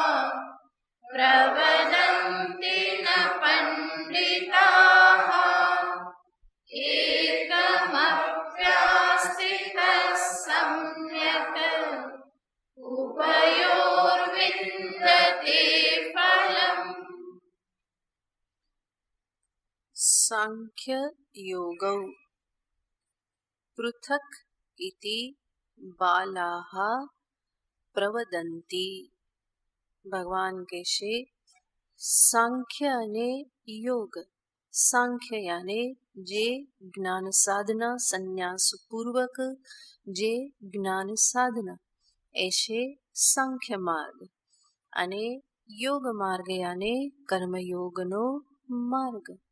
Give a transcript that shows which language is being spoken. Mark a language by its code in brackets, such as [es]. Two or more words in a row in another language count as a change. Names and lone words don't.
[sa] प्रवदन्ति न पण्डिताः एकमप्यास्थितः सम्यक् उभयोर्विन्दते फलम्। सांख्य योगौ पृथक् इति बालाः प्रवदन्ति। [gu] ભગવાન કહેશે સાંખ્ય અને યોગ. સાંખ્ય યાને જે જ્ઞાન સાધના સંન્યાસ પૂર્વક જે જ્ઞાન સાધના એશે સાંખ્ય માર્ગ, અને યોગ માર્ગ યાને કર્મયોગનો માર્ગ.